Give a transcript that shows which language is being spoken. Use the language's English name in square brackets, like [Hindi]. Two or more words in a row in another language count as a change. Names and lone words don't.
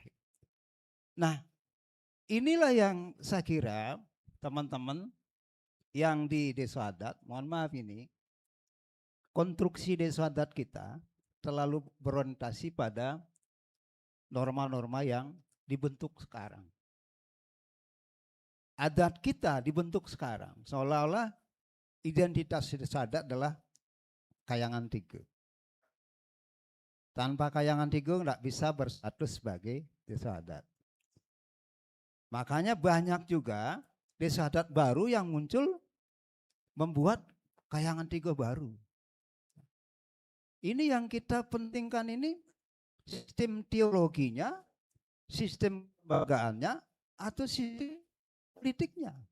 [Indonesian] Nah, inilah yang saya kira teman-teman yang di desa adat, mohon maaf ini, konstruksi desa adat kita terlalu berorientasi pada norma-norma yang dibentuk sekarang. Adat kita dibentuk sekarang, seolah-olah identitas desa adat adalah kayangan Tigeng. Tanpa kayangan Tigeng tidak bisa berstatus sebagai desa adat. Makanya banyak juga desa adat baru yang muncul membuat kayangan Tigeng baru. Ini yang kita pentingkan ini sistem teologinya, sistem kelembagaannya, atau sistem politiknya.